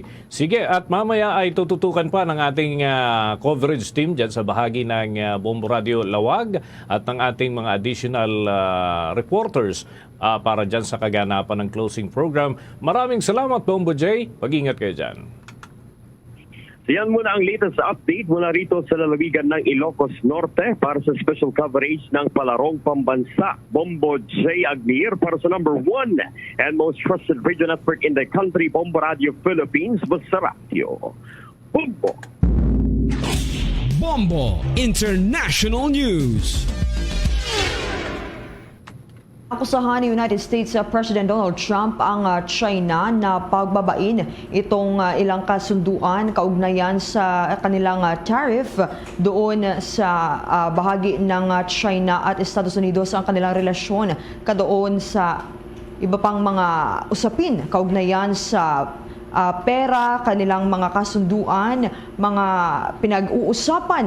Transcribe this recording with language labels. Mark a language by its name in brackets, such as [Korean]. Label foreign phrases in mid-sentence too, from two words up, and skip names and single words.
[Filipino] Sige, at mamaya ay tututukan pa ng ating [English] coverage team [Filipino] dyan sa bahagi ng Bombo Radio Lawag at ng ating mga [English] additional reporters [Filipino] para dyan sa kaganapan ng [English] closing program. [Filipino] Maraming salamat, Bombo J. Pag-ingat kayo dyan. Yan muna ang [English] latest update [Filipino] mula rito sa lalawigan ng Ilocos Norte para sa [English] special coverage [Filipino] ng Palarong Pambansa. [English] Bombo J. Agnier [Filipino] para sa [English] number 1 and most trusted radio network in the country, [Filipino] Bombo Radio Philippines, Basta Radio. Bombo! Bombo International News. Akusahan ni United States President Donald Trump ang China na pagbabain itong ilang kasunduan kaugnayan sa kanilang tariff doon sa bahagi ng China at Estados Unidos ang kanilang relasyon kadoon sa iba pang mga usapin kaugnayan sa pera, kanilang mga kasunduan, mga pinag-uusapan.